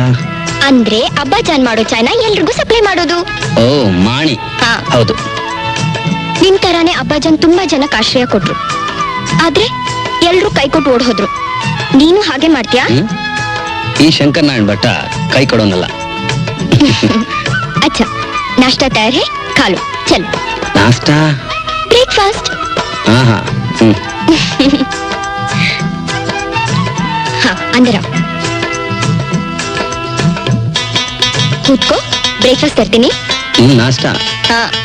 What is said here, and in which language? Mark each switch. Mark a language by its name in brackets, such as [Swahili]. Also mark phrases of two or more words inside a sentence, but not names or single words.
[Kannada] ಅಂದ್ರೆ ಅಬ್ಬಾಜಾನ್ ಮಾಡೋ ಚಾಯ್ನ ಎಲ್ರಿಗೂ ಸಪ್ಲೈ ಮಾಡೋದು. ಓ, ಮಾಣಿ. ಹಾ. ಹೌದು. ನಿನ್ ತರಾನೇ ಅಬ್ಬಾಜಾನ್ ತುಂಬಾ ಜನಕ್ಕೆ ಆಶ್ರಯ ಕೊಟ್ರು, ಆದ್ರೆ ಎಲ್ರು ಕೈ ಕೊಟ್ಟು ಓಡ್ ಹೋದ್ರು. ನೀನು ಹಾಗೆ ಮಾಡ್ತೀಯಾ? ಈ ಶಂಕರ್ ನಾರಾಯಣ್ ಭಟ್ಟ ಕೈ ಕೊಡೋನಲ್ಲ. [Hindi] अच्छा, नाश्ता तैयार है, खा लो. चल. नाश्ता? ब्रेकफास्ट. हाँ हाँ. हाँ, अंदर आओ. [Kannada] ಕೂತ್ಕೋ, ಬ್ರೇಕ್ಫಾಸ್ಟ್ ತರ್ತೀನಿ. ನಾಷ್ಟಾ? ಹಾ.